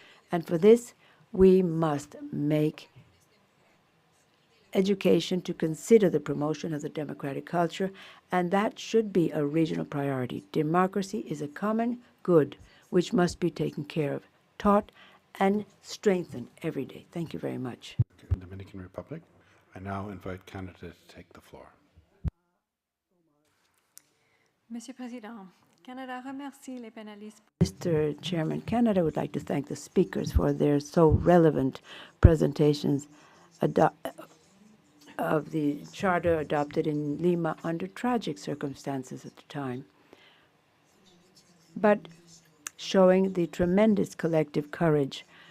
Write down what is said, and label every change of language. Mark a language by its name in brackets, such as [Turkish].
[English] And for this, we must make education to consider the promotion of the democratic culture, and that should be a regional priority. Democracy is a common good which must be taken care of, taught, and strengthened every day. Thank you very much. Dominican Republic. I now invite Canada to take the floor. [French] Monsieur Président, Canada remercie les panélistes. [English] Mr. Chairman, Canada would like to thank the speakers for their so relevant presentations of the Charter adopted in Lima under tragic circumstances at the time, but showing the tremendous collective courage.